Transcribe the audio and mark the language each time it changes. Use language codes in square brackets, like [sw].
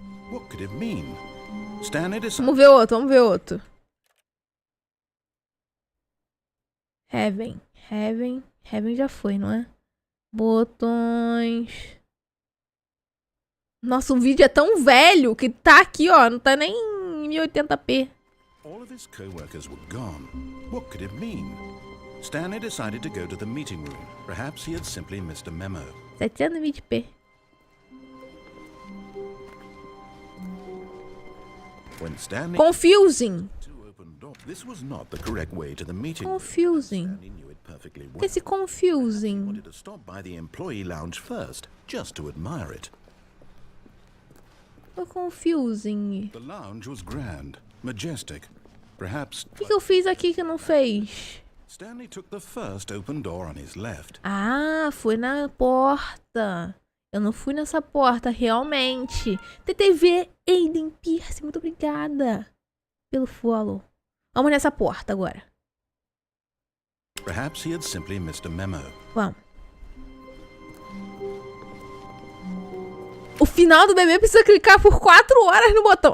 [en] What could it mean? Stanley decided... [pt] Vamos ver outro, vamos ver outro. Heaven. Heaven. Heaven já foi, não é? Botões. Nossa, o vídeo é tão velho que tá aqui, ó. Não tá nem em 1080p. [en] All of his co-workers were gone. What could it mean? Stanley decided to go to the meeting room. Perhaps he had simply missed a memo. [pt] 720p. [en] When Stanley Confusing. This was not the correct way to the meeting. Confusing. Stanley knew it perfectly well. [pt] Esse confusing. [en] Wanted to stop by the employee lounge first, just to admire it. [pt] O confusing. [en] The lounge was grand, majestic. Perhaps [pt] O que eu fiz aqui que não fez? [en] Stanley took the first open door on his left. [pt] Ah, foi na porta. Eu não fui nessa porta, realmente. TTV Aiden Pierce, muito obrigada pelo follow. Vamos nessa porta agora. [en] Perhaps he had simply missed a memo. [pt] Vamos. O final do bebê precisa clicar por 4 horas no botão.